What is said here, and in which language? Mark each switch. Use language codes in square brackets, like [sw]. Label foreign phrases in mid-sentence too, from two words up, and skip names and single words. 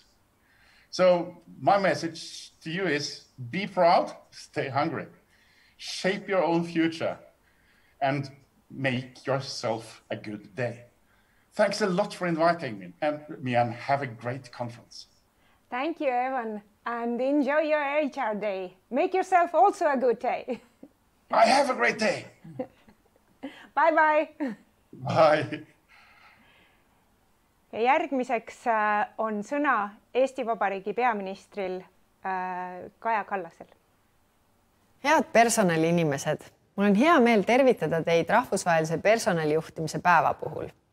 [en] So my message to you is be proud, stay hungry, shape your own future, and make yourself a good day. Thanks a lot for inviting me and have a great conference. Thank you, Evan, and enjoy your HR day. Make yourself also a good day. I have a great day. Bye-bye. Bye. [et] Ja järgmiseks on sõna Eesti Vabariigi peaministril Kaja Kallasel. Head personaliinimesed, mul on hea meel tervitada teid rahvusvahelise personalijuhtimise päeva puhul.